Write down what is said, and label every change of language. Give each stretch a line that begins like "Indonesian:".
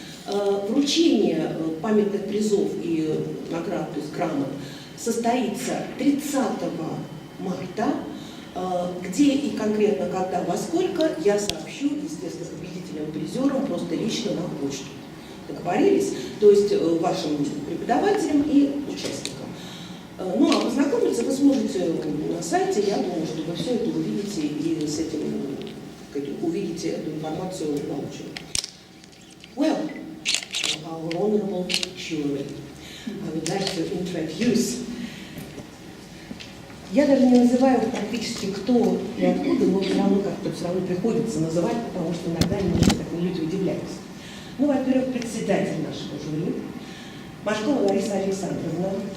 Russian: Вручение памятных призов и наград, то есть грамот, состоится 30 марта, где и конкретно когда, во сколько, я сообщу, естественно, победителям и призерам просто лично на почту. Договорились? То есть вашим преподавателям и участникам. Ну, а познакомиться вы сможете на сайте, я думаю, что вы все это увидите и с этим увидите эту информацию воочию.
English: Well, our honorable jury, I would like to introduce.
Russian: Я даже не называю практически кто и откуда, но все равно как-то приходится называть, потому что иногда немножко так люди удивляются. Ну, во-первых, председатель нашего жюри, Машкова Лариса Александровна.